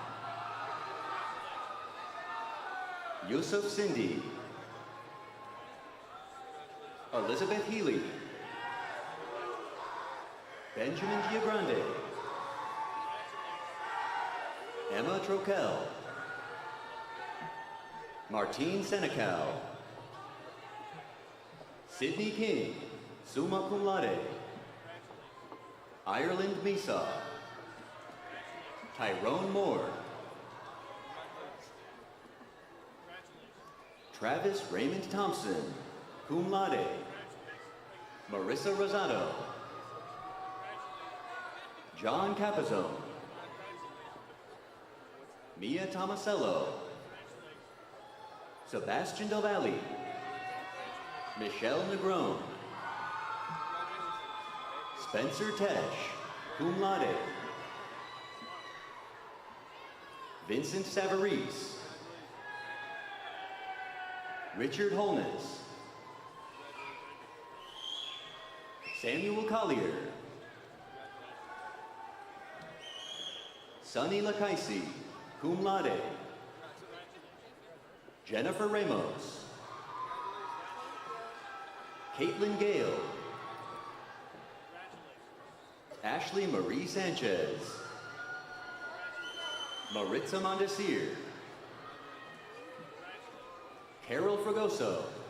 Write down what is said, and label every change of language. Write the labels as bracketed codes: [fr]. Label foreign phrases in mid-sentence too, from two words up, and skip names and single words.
[en] Yusuf Sindhi. Elizabeth Healy. Benjamin Giagrande. Emma Troquel. Martine Senecal. Sydney King, [la] summa cum laude. [en] Ireland Mesa. Tyrone Moore. Travis Raymond Thompson, [la] cum laude. [en] Marissa Rosado. John Capizone. Mia Tomasello. Sebastian Del Valle. Michelle Negron. Spencer Tesh, [la] cum laude. [en] Vincent Savarese. Richard Holness. Samuel Collier. Sunny Lakaisi, [la] cum laude. [en] Jennifer Ramos. Caitlin Gale. Ashley Marie Sanchez. Maritza Mondesir. Carol Fragoso.